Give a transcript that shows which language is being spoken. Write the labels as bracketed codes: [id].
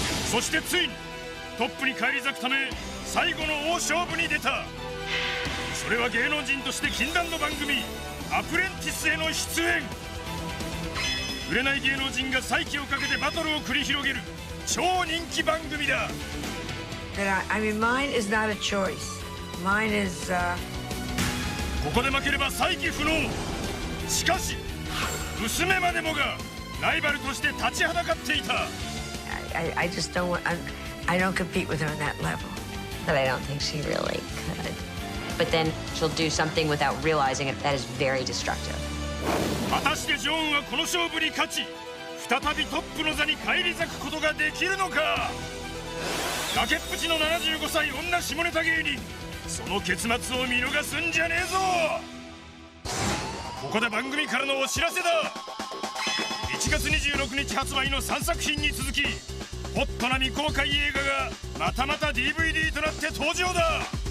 [ja] そしてついにトップに返り咲くため最後の大勝負に出た。それは芸能人として禁断の番組アプレンティスへの出演。売れない芸能人が再起をかけてバトルを繰り広げる超人気番組だ。 [en] I mean, mine is not a choice. Mine is, [ja] ここで負ければ再起不能。しかし娘までもがライバルとして立ちはだかっていた。 [en] I just don't want. I don't compete with her on that level. But I don't think she really could. But then she'll do something without realizing it that is very destructive. [ja] 果たしてジョーンはこの勝負に勝ち、再びトップの座に返り咲くことができるのか。崖っぷちの75歳女下ネタ芸人、その結末を見逃すんじゃねえぞ。ここで番組からのお知らせだ。1月26日発売の3作品に続き、ホットな未公開映画がまたまた DVD となって登場だ。